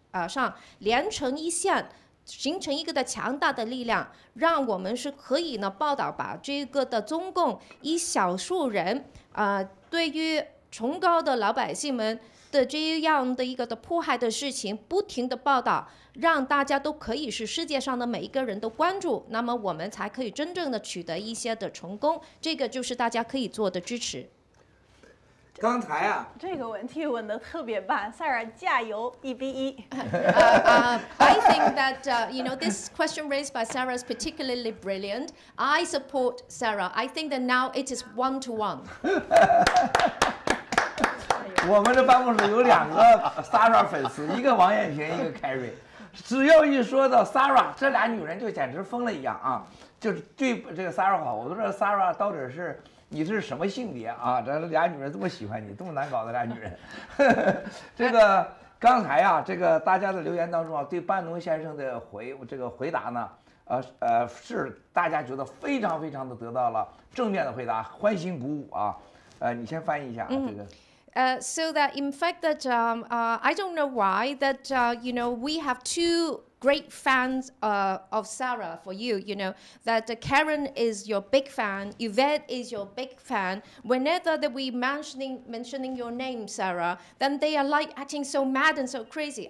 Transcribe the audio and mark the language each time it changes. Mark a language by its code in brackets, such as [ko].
[zh] 上连成一线，形成一个的强大的力量，让我们是可以呢报道把这个的中共一少数人对于崇高的老百姓们的这样的一个的迫害的事情不停的报道，让大家都可以是世界上的每一个人都关注，那么我们才可以真正的取得一些的成功，这个就是大家可以做的支持。刚才这个问题问得特别棒 ，Sara 加油，1-1。 [en] I think that this question raised by Sara is particularly brilliant. I support Sara. I think that now it is 1-1. [zh] 我们的办公室有2个 Sara 粉丝，一个王艳萍，一个 Carrie。只要一说到 Sara， 这俩女人就简直疯了一样就是对这个 Sara 好。我都说 Sara 到底是你是什么性别这俩女人这么喜欢你，这么难搞的俩女人。这个刚才这个大家的留言当中对班农先生的回答呢，是大家觉得非常非常的得到了正面的回答，欢欣鼓舞你先翻译一下这个。 [en] So that in fact that I don't know why that we have 2 great fans of Sara for you. That Karen is your big fan, Yvette is your big fan. Whenever that we mentioning your name, Sara, then they are like acting so mad and so crazy.